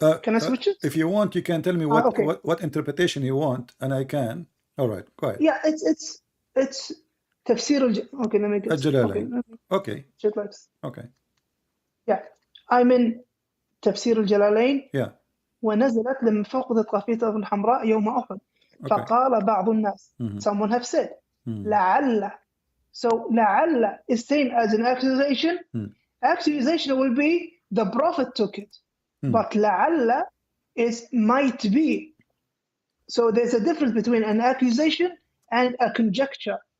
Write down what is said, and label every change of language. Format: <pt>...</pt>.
<en>Can I switch it? If you want, you can tell me what interpretation you want, and I can. All right, go ahead. Yeah, it's tafsir. Okay, let me get</en> <ar>الجلالين. Okay.</ar> <en>Okay. Yeah, I'm in تفسير الجلالين. Yeah.</en> <ar>ونزلت لما فقدت قافية الحمراء يوم أحد. فقال بعض الناس.</ar> <en>Someone have said.</en> <ar>لعل.</ar> <en>So لعل is seen as an accusation. Accusation will be the prophet took it. But لعل is might be. So there's a difference between an accusation and a conjecture.</en>